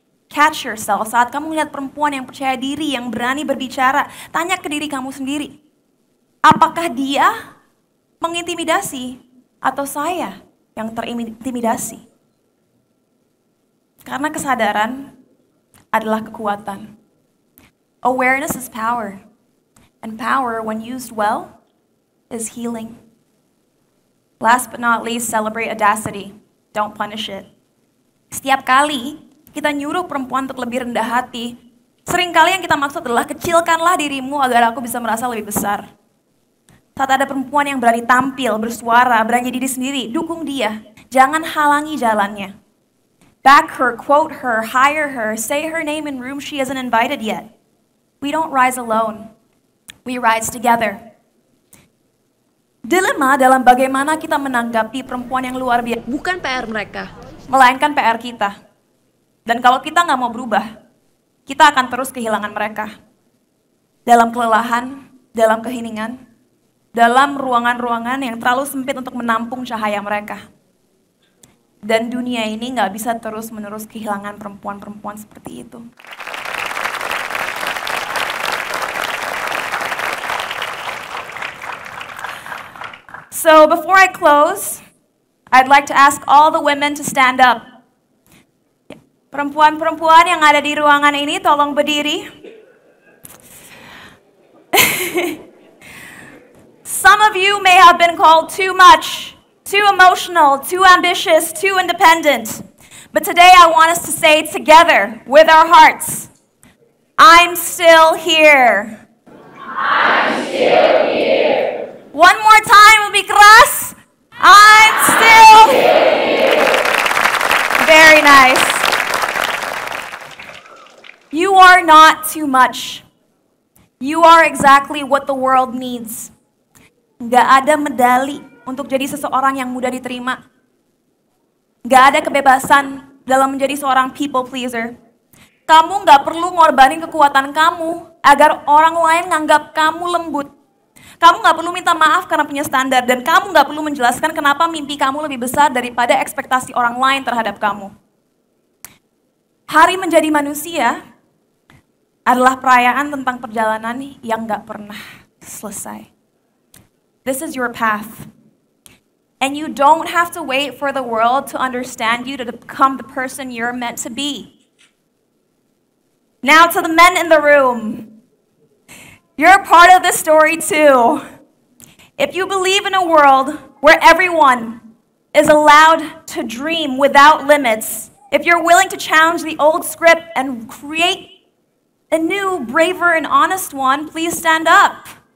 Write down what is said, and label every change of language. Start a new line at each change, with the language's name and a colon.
English: Catch yourself
Indonesian: saat kamu melihat perempuan yang percaya diri, yang berani berbicara. Tanya ke diri kamu sendiri. Apakah dia mengintimidasi atau saya yang terintimidasi? Karena kesadaran adalah kekuatan.
English: Awareness is power. And power, when used well, is healing. Last but not least, celebrate audacity. Don't punish it.
Indonesian: Setiap kali kita nyuruh perempuan untuk lebih rendah hati, seringkali yang kita maksud adalah kecilkanlah dirimu agar aku bisa merasa lebih besar. Saat ada perempuan yang berani tampil, bersuara, berani diri sendiri, dukung dia. Jangan halangi jalannya.
English: Back her, quote her, hire her, say her name in rooms she isn't invited yet. We don't rise alone. We rise together.
Indonesian: Dilema dalam bagaimana kita menanggapi perempuan yang luar biasa Bukan PR mereka. melainkan PR kita. Dan kalau kita nggak mau berubah, kita akan terus kehilangan mereka. Dalam kelelahan, dalam keheningan, dalam ruangan-ruangan yang terlalu sempit untuk menampung cahaya mereka. Dan dunia ini nggak bisa terus-menerus kehilangan perempuan-perempuan seperti itu.
English: So before I close, I'd like to ask all the women to stand up.
Indonesian: Perempuan-perempuan yang ada di ruangan ini tolong berdiri.
English: Some of you may have been called too much, too emotional, too ambitious, too independent. But today I want us to say together with our hearts, I'm still here. I'm still here. One more time,
Indonesian: lebih keras.
English: I'm still here. Very nice. You are not too much. You are exactly what the world needs.
Indonesian: Gak ada medali untuk jadi seseorang yang mudah diterima. Gak ada kebebasan dalam menjadi seorang people pleaser. Kamu gak perlu ngorbanin kekuatan kamu agar orang lain nganggap kamu lembut. Kamu gak perlu minta maaf karena punya standar. Dan kamu gak perlu menjelaskan kenapa mimpi kamu lebih besar daripada ekspektasi orang lain terhadap kamu. Hari menjadi manusia adalah perayaan tentang perjalanan yang gak pernah selesai.
English: This is your path. And you don't have to wait for the world to understand you to become the person you're meant to be. Now to the men in the room. You're a part of this story too. If you believe in a world where everyone is allowed to dream without limits, if you're willing to challenge the old script and create a new, braver, and honest one, please stand up.